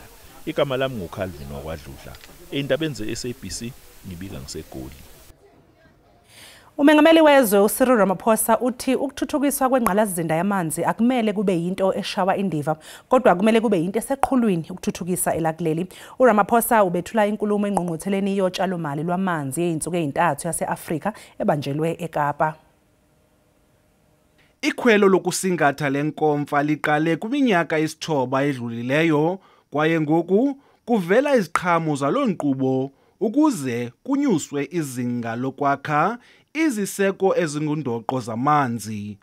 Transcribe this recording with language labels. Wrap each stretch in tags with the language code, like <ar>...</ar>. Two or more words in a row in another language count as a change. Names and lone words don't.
<zu>Igama lami nguCalvin wakwaDludla. Eindabeni ze-SABC ngibika ngiseGoli. Umengameli wezwe uCyril Ramaphosa uthi ukuthuthukiswa kwengqalazizinda yamanzi akumele kube yinto eshawa indiva kodwa kumele kube yinto eseqhulwini ukuthuthukisa elakuleli. uRamaphosa ubethula inkulumo engqungqutheleni yotshalomali lwamanzi yeinsuku ezintathu yase-Afrika ebanjelwe eKapa.</zu> <xh>Ikhwelo lokusingatha lenkomfa liqale kwiminyaka yesithoba edlulileyo kwaye ngoku kuvela iziqhamo zalonkqubo ukuze kunyuswe izinga lokwakha iziseko ezingundoqo zamanzi.</xh>